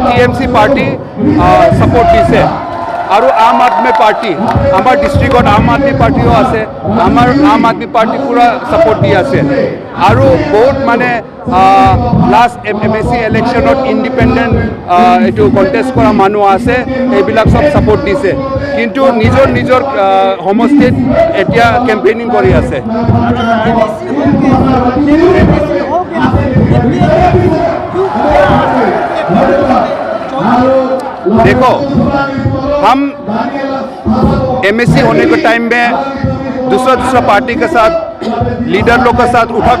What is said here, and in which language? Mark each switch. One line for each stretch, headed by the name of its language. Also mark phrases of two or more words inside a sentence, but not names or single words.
Assamese: TMC পাৰ্টি সাপোর্ট দিছে আৰু আম আদমি পাৰ্টি আমাৰ ডিষ্ট্ৰিক্টত আম আদমি পাৰ্টিও আছে আমাৰ আম আদমি পাৰ্টি পুৰা সাপোর্ট দি আছে আৰু বহুত মানে লাষ্ট MSC ইলেকশ্যনত ইণ্ডিপেণ্ডেণ্ট এইটো কণ্টেষ্ট কৰা মানুহ আছে এইবিলাক সব সাপোর্ট দিছে কিন্তু নিজৰ সমষ্টিত এতিয়া কেম্পেইনিং কৰি আছে
Hindi: देखो हम MSC होने के टाइम में दूसरा पार्टी के साथ लीडर लोग के साथ उठक